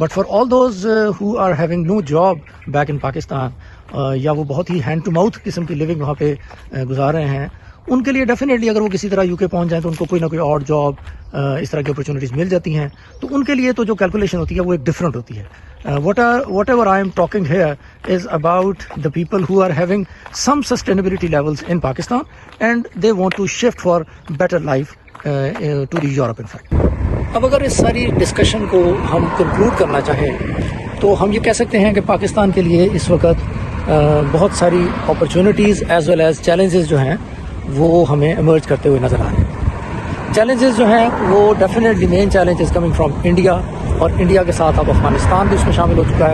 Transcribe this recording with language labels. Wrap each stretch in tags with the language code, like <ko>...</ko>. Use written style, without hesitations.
<en>but for all those who are having no job back in Pakistan,</en> <ur>یا وہ بہت ہی hand to mouth قسم کی لیونگ وہاں پہ گزار رہے ہیں، ان کے لیے ڈیفینیٹلی اگر وہ کسی طرح یو کے پہنچ جائیں تو ان کو کوئی نہ کوئی اور جاب اس طرح کی اپرچونیٹیز مل جاتی ہیں. تو ان کے لیے تو جو کیلکولیشن ہوتی ہے وہ ایک ڈفرینٹ ہوتی ہے.</ur> <en>Whatever I am talking here is about the people who are having some sustainability levels in Pakistan and they want to shift for better life to the Europe in fact.</en> <ur>اب اگر اس ساری discussion کو ہم conclude کرنا چاہیں تو ہم یہ کہہ سکتے ہیں کہ پاکستان کے لیے اس وقت بہت ساری opportunities as well as challenges جو ہیں وہ ہمیں ایمرج کرتے ہوئے نظر آ رہے ہیں. چیلنجز جو ہیں وہ definitely main challenge is coming from India, اور انڈیا کے ساتھ اب افغانستان بھی اس میں شامل ہو چکا ہے.</ur>